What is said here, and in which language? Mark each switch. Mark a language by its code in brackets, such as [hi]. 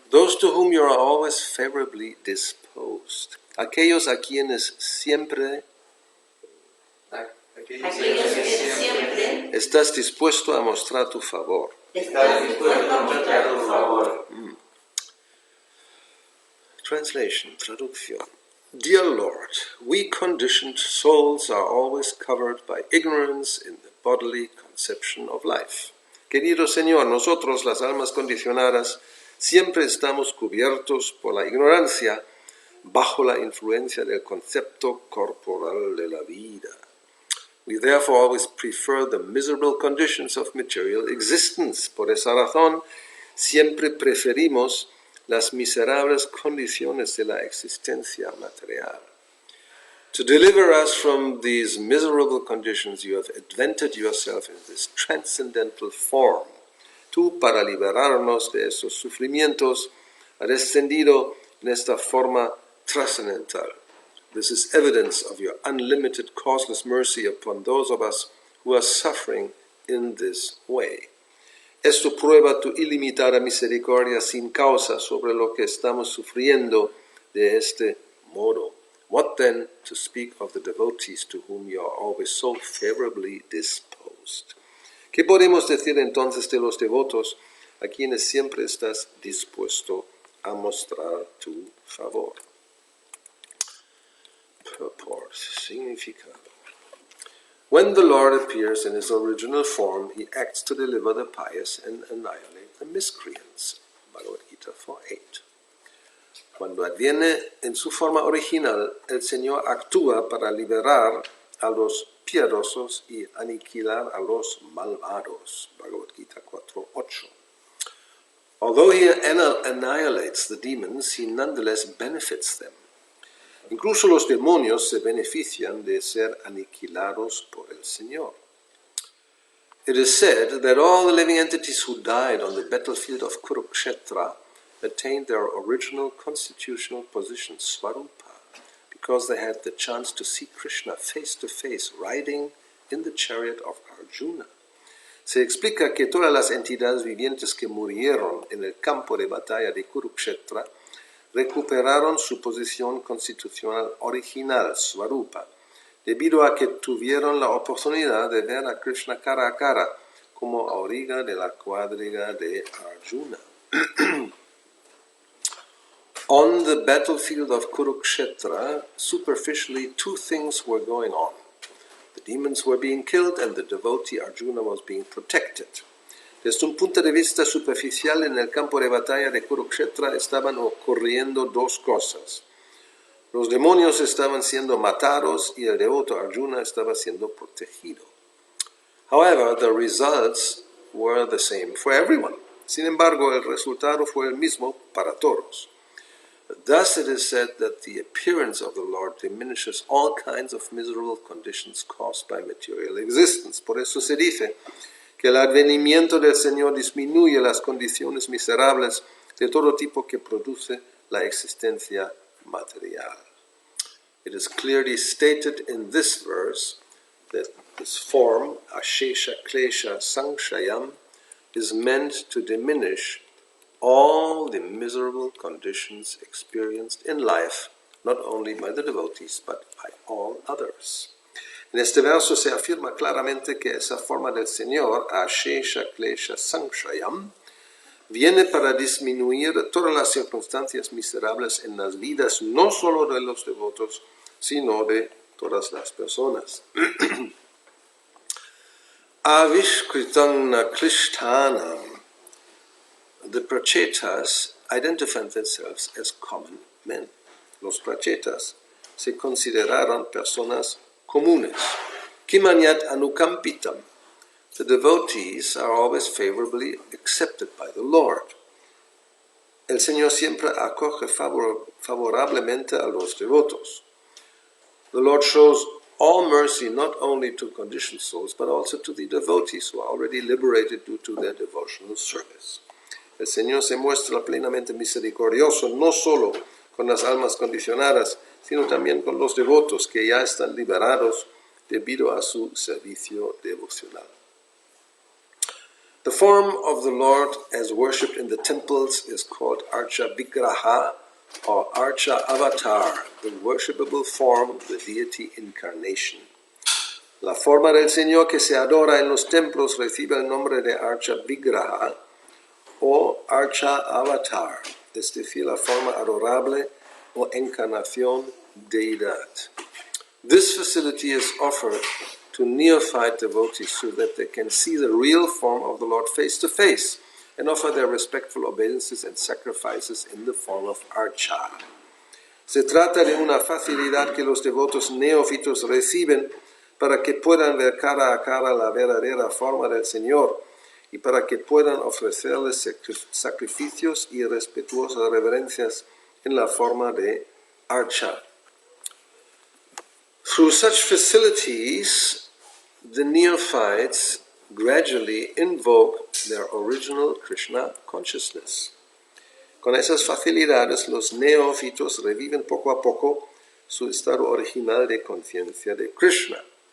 [en] those to whom you are always favorably disposed, [es] aquellos a quienes siempre Aquellos que siempre estás dispuesto a mostrar tu favor. estás dispuesto a mostrar tu favor. [en] Translation, traducción. Dear Lord, we conditioned souls are always covered by ignorance in the bodily conception of life. [es] Querido Señor, nosotros, las almas condicionadas, siempre estamos cubiertos por la ignorancia bajo la influencia del concepto corporal de la vida. [en] We therefore always prefer the miserable conditions of material existence. [es] Por esa razón, siempre preferimos las miserables condiciones de la existencia material. [en] To deliver us from these miserable conditions, you have invented yourself in this transcendental form. [es] Tú, para liberarnos de esos sufrimientos, has descendido en esta forma trascendental. [en] This is evidence of your unlimited causeless mercy upon those of us who are suffering in this way. [es] Esto prueba tu ilimitada misericordia sin causa sobre lo que estamos sufriendo de este modo. [en] What then to speak of the devotees to whom you are always so favorably disposed? [es] ¿Qué podemos decir entonces de los devotos a quienes siempre estás dispuesto a mostrar tu favor? [en] Purport, significado. When the Lord appears in his original form, he acts to deliver the pious and annihilate the miscreants. Bhagavad Gita 4:8. [es] Cuando adviene en su forma original, el Señor actúa para liberar a los piadosos y aniquilar a los malvados. Bhagavad Gita 4:8. [en] Although he annihilates the demons, he nonetheless benefits them. [es] Incluso los demonios se benefician de ser aniquilados por el Señor. [en] It is said that all the living entities who died on the battlefield of Kurukshetra attained their original constitutional position, Svarupa, because they had the chance to see Krishna face to face, riding in the chariot of Arjuna. [es] Se explica que todas las entidades vivientes que murieron en el campo de batalla de Kurukshetra recuperaron su posición constitucional original, Svarupa, debido a que tuvieron la oportunidad de ver a Krishna cara a cara, como auriga de la cuadriga de Arjuna. [en] On the battlefield of Kurukshetra, superficially two things were going on. The demons were being killed and the devotee Arjuna was being protected. [es] Desde un punto de vista superficial, en el campo de batalla de Kurukshetra estaban ocurriendo dos cosas. Los demonios estaban siendo matados y el devoto Arjuna estaba siendo protegido. [en] However, the results were the same for everyone. [es] Sin embargo, el resultado fue el mismo para todos. [en] Thus it is said that the appearance of the Lord diminishes all kinds of miserable conditions caused by material existence. [es] Por eso se dice que el advenimiento del Señor disminuye las condiciones miserables de todo tipo que produce la existencia material. [en] It is clearly stated in this verse that this form, [sa] ashesha klesha sanshayam, [en] is meant to diminish all the miserable conditions experienced in life, not only by the devotees, but by all others. [es] En este verso se afirma claramente que esa forma del Señor, [sa] ashesha klesha sanshayam, [es] viene para disminuir todas las circunstancias miserables en las vidas no solo de los devotos, sino de todas las personas. [sa] Avishkritana Krishtanam. [en] The Pracetas identified themselves as common men. [es] Los Pracetas se consideraron personas comunes. [sa] Kimanyat anukampitam. [en] The devotees are always favorably accepted by the Lord. [es] El Señor siempre acoge favorablemente a los devotos. [en] The Lord shows all mercy not only to conditioned souls, but also to the devotees who are already liberated due to their devotional service. [es] El Señor se muestra plenamente misericordioso no solo con las almas condicionadas, sino también con los devotos que ya están liberados debido a su servicio devocional. [en] The form of the Lord as worshipped in the temples is called Archa Vigraha or Archa Avatar, the worshipable form of the deity incarnation. [es] La forma del Señor que se adora en los templos recibe el nombre de Archa Vigraha o Archa Avatar, es decir, la forma adorable o encarnación deidad. [en] This facility is offered to neophyte devotees so that they can see the real form of the Lord face to face and offer their respectful obeisances and sacrifices in the form of Archa. [es] Se trata de una facilidad que los devotos neófitos reciben para que puedan ver cara a cara la verdadera forma del Señor y para que puedan ofrecerles sacrificios y respetuosas reverencias en la forma de Archa. [en] Through such facilities, the neophytes gradually invoke their original Krishna consciousness. [es] Con esas facilidades, los neófitos reviven poco a poco su estado original de conciencia de Krishna.